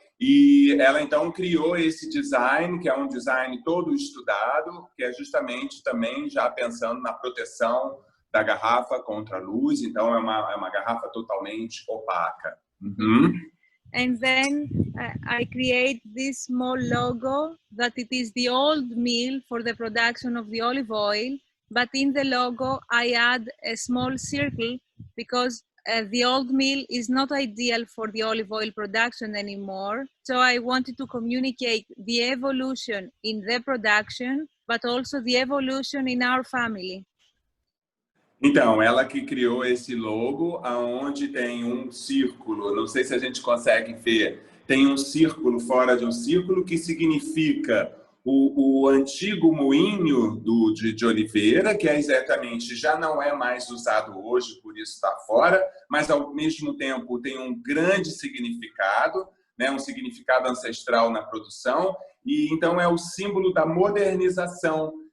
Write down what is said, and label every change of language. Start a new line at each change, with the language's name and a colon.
Portuguese: E ela, então, criou esse design, que é um design todo estudado, que é justamente também já pensando na proteção da garrafa contra a luz. Então, é uma garrafa totalmente opaca.
English: And then I create this small logo that it is the old mill for the production of the olive oil, but in the logo I add a small circle because the old mill is not ideal for the olive oil production anymore. So I wanted to communicate the evolution in the production, but also the evolution in our family.
Portuguese: Então, ela que criou esse logo, aonde tem um círculo, não sei se a gente consegue ver, tem um círculo fora de um círculo, que significa o antigo moinho de Oliveira, que é exatamente, já não é mais usado hoje, por isso está fora, mas ao mesmo tempo tem um grande significado, né, um significado ancestral na produção, e então é o símbolo da modernização.